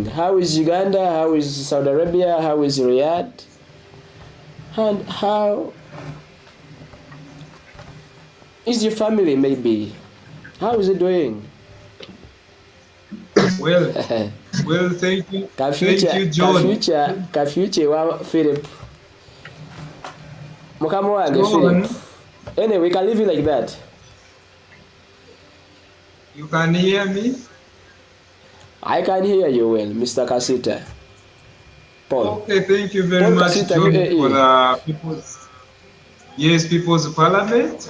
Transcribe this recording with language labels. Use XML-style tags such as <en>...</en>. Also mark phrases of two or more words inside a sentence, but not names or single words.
<en>How is Uganda? How is Saudi Arabia? How is Riyadh? And how is your family maybe? How is it doing? Well, thank you. Thank you, John.</en> <lg>Kafuche wa Philip. Mukama wange Philip.</lg> <en>Anyway, we can leave it like that. You can hear me? I can hear you well, Mr. Kasita. Paul. Okay, thank you very much, Kasita, John, for the People's Parliament.</en>